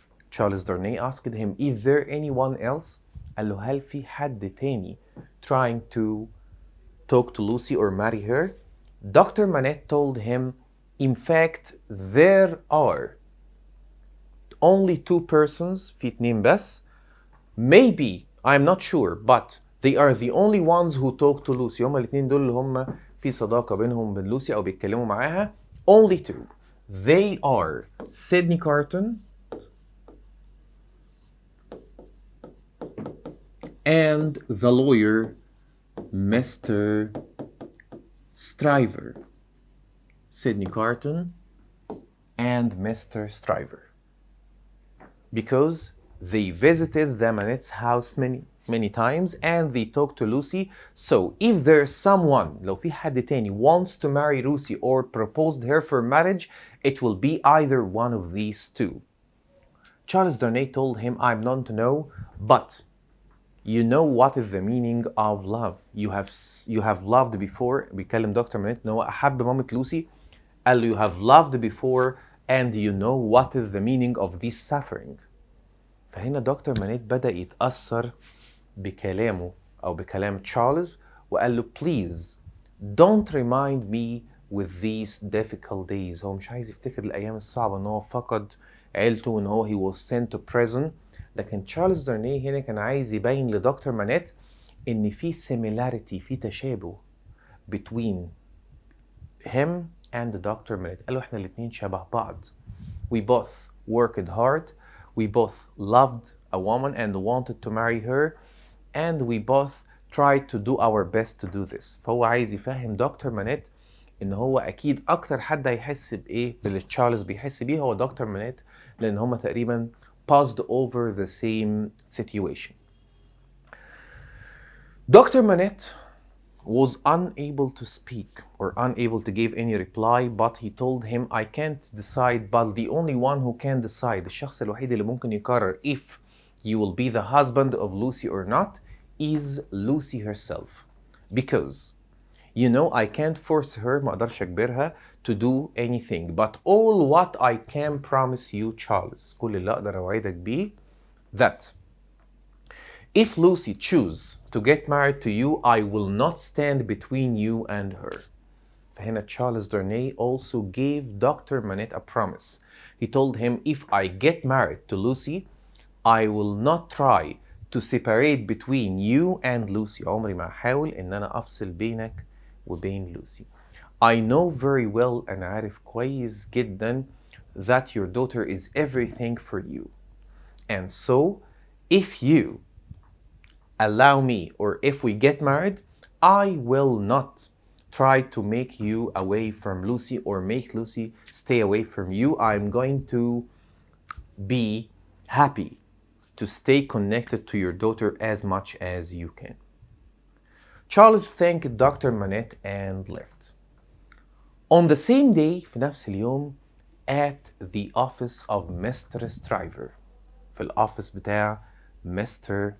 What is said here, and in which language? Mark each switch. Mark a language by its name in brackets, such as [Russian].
[English] Charles Darnay asked him, is there anyone else? [Arabic] قال له هل في حد تاني [English] trying to talk to Lucy or marry her? Dr. Manette told him, in fact, there are only two persons, [Arabic] في اتنين بس. [English] Maybe, I'm not sure, but they are the only ones who talk to Lucy. [Arabic] هما الاتنين دول اللي هما في صداقة بينهم وبين لوسي أو بيتكلموا معاها. [English] Only two. They are Sydney Carton and the lawyer, Mr. Stryver. Sydney Carton and Mr. Stryver. Because they visited the Manette's house many times and they talked to Lucy. So if there's someone, [Arabic] لو في حد تاني, [English] wants to marry Lucy or proposed her for marriage, it will be either one of these two. Charles Darnay told him, I'm not to know, but you know what is the meaning of love. You have loved before. [Arabic] بيكلم دكتور مانيت ان هو احب مامة لوسي. قال له [English] you have loved before and you know what is the meaning of this suffering. [Arabic] فهنا دكتور مانيت بدأ يتأثر بكلامه أو بكلام تشارلز وقال له [English] please don't remind me with these difficult days. [Arabic] هو مش عايز يفتكر الأيام الصعبة إن هو فقد عيلته وإن هو [English] he was sent to prison. [Arabic] لكن تشارلز دارني هنا كان عايز يبين لدكتور مانيت إن في similarity في تشابه [English] between him and Dr. Manette. [Arabic] قال له إحنا الاتنين شبه بعض. [English] We both worked hard. We both loved a woman and wanted to marry her, and we both tried to do our best to do this. [Arabic] فهو عايز يفهم دكتور مانيت ان هو اكيد اكتر حد هيحس بايه باللي تشارلز بيحس بيه هو دكتور مانيت لان هما تقريبا [English] passed over the same situation. Dr. Manette was unable to speak or unable to give any reply, but he told him, I can't decide, but the only one who can decide, [Arabic] الشخص الوحيد اللي ممكن يقرر [English] if you will be the husband of Lucy or not is Lucy herself. Because, you know, I can't force her, [Arabic] ما أقدرش أجبرها [English] to do anything, but all what I can promise you, Charles, [Arabic] كل اللي أقدر أوعدك بيه, [English] that if Lucy chooses to get married to you, I will not stand between you and her. [Arabic] فهنا [English] Charles Darnay also gave Dr. Manette a promise. He told him, if I get married to Lucy, I will not try to separate between you and Lucy. [Arabic] عمري ما أحاول إن أنا أفصل بينك وبين لوسي. [English] I know very well [Arabic] أنا عارف كويس جدا [English] that your daughter is everything for you. And so, if you allow me or if we get married, I will not try to make you away from Lucy or make Lucy stay away from you. I'm going to be happy to stay connected to your daughter as much as you can. Charles thanked Dr. Manette and left. On the same day, [Arabic] في نفس اليوم, [English] at the office of Mr. [Arabic] Stryver, في الأوفيس بتاع Mr.